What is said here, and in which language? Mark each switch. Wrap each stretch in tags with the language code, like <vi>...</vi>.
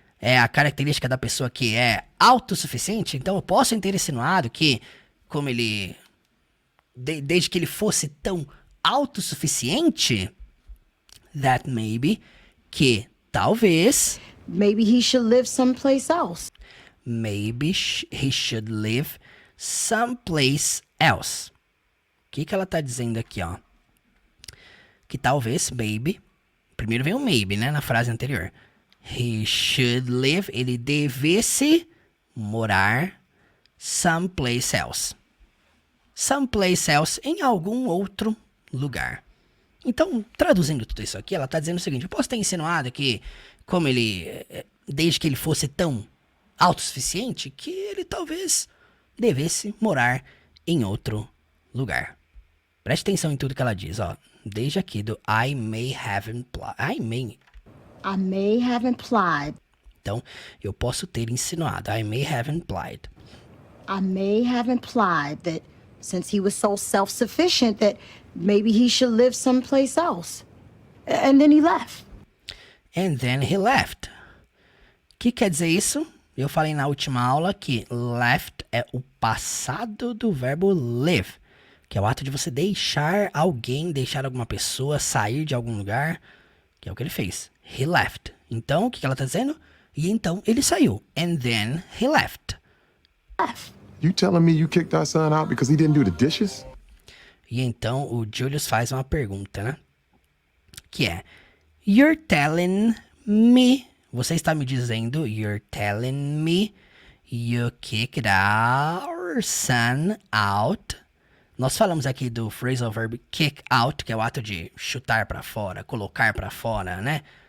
<pt>É a característica da pessoa que é autossuficiente. Então eu posso ter insinuado que, como ele... desde que ele fosse tão autossuficiente,</pt> <en>that maybe,</en> <pt>que talvez...</pt> <en>maybe he should live someplace else. Maybe he should live someplace else.</en> <pt>O que ela tá dizendo aqui, ó? Que talvez, maybe... Primeiro vem o maybe, né? Na frase anterior.</pt> <en>He should live...</en> <pt>Ele devesse morar someplace else. Someplace else, em algum outro lugar. Então, traduzindo tudo isso aqui, ela tá dizendo o seguinte. Eu posso ter insinuado que, como ele... desde que ele fosse tão autossuficiente, que ele talvez devesse morar em outro lugar. Preste atenção em tudo que ela diz, ó. Desde aqui do</pt> <en>I may have implied. I may have implied.</en> <pt>Então, eu posso ter insinuado.</pt> <en>I may have implied. I may have implied that since he was so self-sufficient that maybe he should live someplace else. And then he left. And then he left.</en> <pt>O que quer dizer isso? Eu falei na última aula que left é o passado do verbo live, que é o ato de você deixar alguém, deixar alguma pessoa, sair de algum lugar, que é o que ele fez. He left. Então, o que ela está dizendo? E então ele saiu.</pt> <en>And then he left. You telling me you kicked our son out because he didn't do the dishes?</en> <pt>E então o Julius faz uma pergunta, né?</pt> <en>Que é: You're telling me...</en> <pt>Você está me dizendo,</pt> <en>you're telling me you kicked our son out.</en> <pt>Nós falamos aqui do phrasal verb kick out, que é o ato de chutar para fora, colocar para fora, né?</pt>